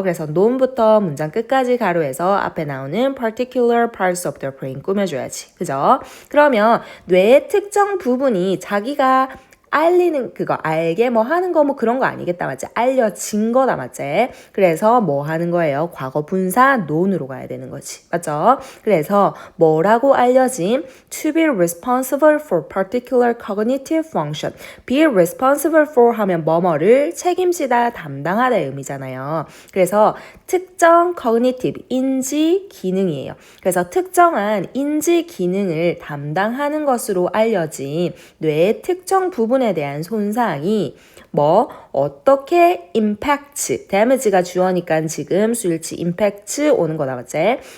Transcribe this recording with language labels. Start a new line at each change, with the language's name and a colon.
Korean: 그래서 논부터 문장 끝까지 가로해서 앞에 나오는
English: particular parts of the brain
Korean: 꾸며줘야지. 그죠? 그러면 뇌의 특정 부분이 자기가 알리는 그거, 알게 뭐 하는 거 뭐 그런 거 아니겠다, 맞지? 알려진 거다, 맞지? 그래서 뭐 하는 거예요? 과거 분사 논으로 가야 되는 거지, 맞죠? 그래서 뭐라고 알려짐?
English: To be responsible for particular cognitive function. Be responsible for
Korean: 하면 뭐뭐를 책임지다, 담당하다의 의미잖아요. 그래서 특정 cognitive, 인지 기능이에요. 그래서 특정한 인지 기능을 담당하는 것으로 알려진 뇌의 특정 부분에 대한 손상이 뭐 어떻게 impact, damage가 주어니까 지금 수일치 impact 오는 거다, 맞지?